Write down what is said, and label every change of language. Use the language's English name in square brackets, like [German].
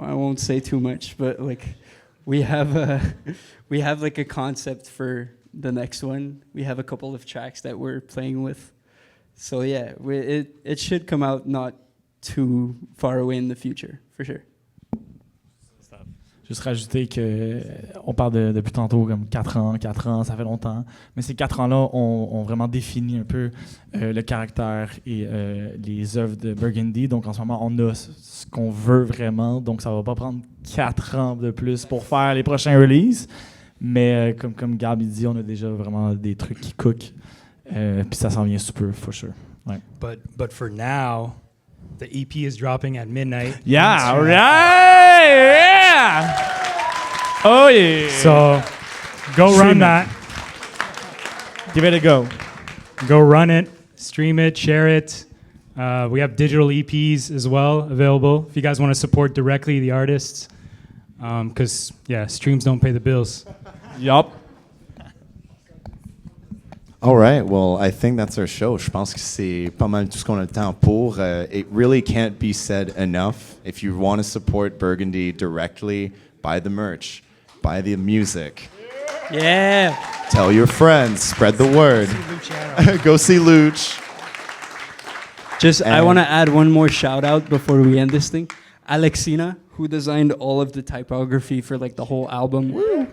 [English] I won't say too much, but like we have like a concept for the next one. We have a couple of tracks that we're playing with. So yeah, it should come out not too far away in the future, for sure. [French] Juste rajouter qu'on parle depuis tantôt comme 4 ans, ça fait longtemps. Mais ces 4 ans-là ont vraiment défini un peu le caractère et les œuvres de Burgundy. Donc en ce moment, on a ce qu'on veut vraiment. Donc ça va pas prendre 4 ans de plus pour faire les prochains releases. Mais comme Gab il dit, on a déjà vraiment des trucs qui cookent. Puis ça s'en vient super, [English] for sure. [French] Ouais. [English] But for now, the EP is dropping at midnight. Yeah, all right! Yeah! Oh, yeah! So, go run that. Give it a go. Go run it, stream it, share it. We have digital EPs as well available if you guys want to support directly the artists. Because, yeah, streams don't pay the bills. Yup. All right, well, I think that's our show. [French] Je pense que c'est pas mal tout ce qu'on a le temps pour. [English] It really can't be said enough. If you want to support Burgundy directly, buy the merch, buy the music. Yeah. Tell your friends, spread the word. Go see Luch. I want to add one more shout out before we end this thing. Alexina, who designed all of the typography for like the whole album. Woo.